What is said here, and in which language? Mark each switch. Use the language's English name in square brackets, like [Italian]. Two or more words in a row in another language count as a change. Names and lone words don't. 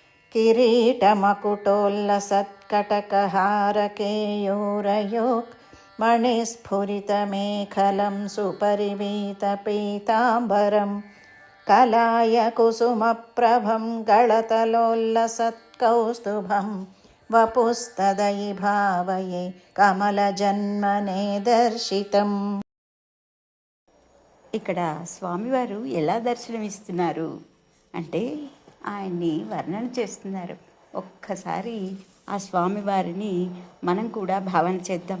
[Sanskrit] किरीटमकुटोल्लसत्कटकहारकेयूरयोक् मणिस्फुरितमेखलं सुपरिवीतपीताम्बरं कलाय कुसुमप्रभं गळतलोल्लसत्कौस्तुभं वपुस्तदयि भावये కమలజన్మనే దర్శితం. [Telugu] ఇక్కడ స్వామివారు ఎలా దర్శనమిస్తున్నారు అంటే ఆయన్ని వర్ణన చేస్తున్నారు. ఒక్కసారి ఆ స్వామివారిని మనం కూడా భావన చేద్దాం.